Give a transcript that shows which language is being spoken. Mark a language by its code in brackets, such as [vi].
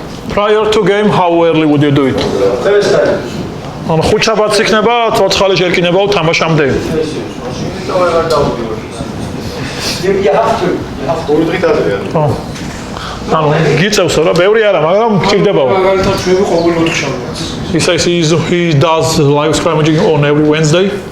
[en] Prior to game, how early would you do it? Thursday. [ka] ანუ ხუთშაბათს იქნება ცოცხალი შერკინება თამაშამდე. [en] You have to. [ka] ორი დღით ადრეა. ანუ გიწევსო რა, ბევრი არა, მაგრამ გჭირდებაო. მაგალითად ჩვენი ყოველ ოთხშაბათს. [en] He says he does live scrummaging on every Wednesday.